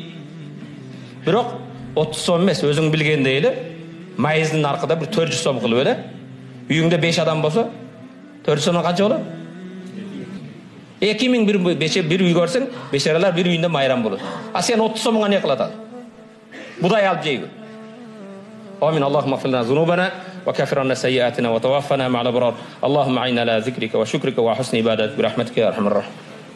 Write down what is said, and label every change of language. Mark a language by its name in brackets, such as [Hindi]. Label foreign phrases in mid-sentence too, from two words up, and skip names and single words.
[Kyrgyz] Бирок 30 сом эмес, өзүң билгендей эле, майыздын аркада бир 400 сом кылып эле. Үйүңдө 5 адам болсо, 400 сомдон канча болот? 2000 бир үй көрсең, бешаралар бир үйүндө майрам болот. А сен 30 сомго не кылат ал? Будай алып жейби. [Arabic] آمين. اللهم اغفر لنا ذنوبنا وكفر عنا سيئاتنا وتوفنا مع الأبرار. اللهم أعنا على ذكرك وشكرك وحسن عبادتك برحمتك يا أرحم الراحمين.